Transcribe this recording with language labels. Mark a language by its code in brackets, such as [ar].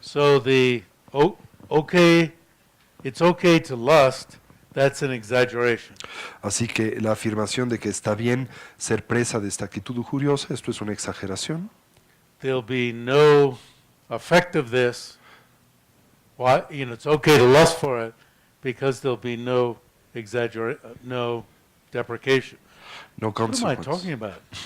[en] So okay, it's okay to lust, that's an exaggeration. [es] Así que la afirmación de que está bien ser presa de esta actitud lujuriosa, esto es una exageración. [en] There'll be no effect of this. Why? It's okay to lust for it because there'll be no no deprecation. No What am I consequences. talking about?